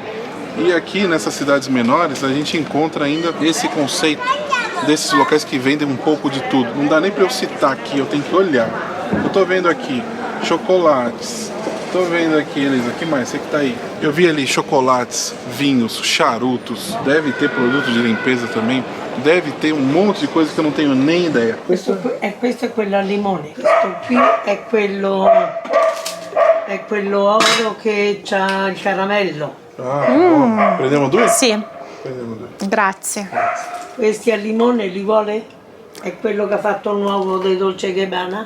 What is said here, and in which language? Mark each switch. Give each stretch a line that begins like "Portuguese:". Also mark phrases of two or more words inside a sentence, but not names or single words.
Portuguese: E aqui nessas cidades menores a gente encontra ainda esse conceito desses locais que vendem um pouco de tudo. Não dá nem para eu citar aqui, eu tenho que olhar. Eu tô vendo aqui chocolates, tô vendo aqui, Elisa, que mais? Você que tá aí. Eu vi ali chocolates, vinhos, charutos, deve ter produto de limpeza também. Deve ter um monte de coisa que eu não tenho nem ideia.
Italian: Questo è quello al limone, questo qui è quello oro che c'ha il caramello. Ah, prendiamo due? Sì, Prendiamo due. grazie. Questi al limone li vuole? È quello che ha fatto il nuovo dei Dolce Gabbana?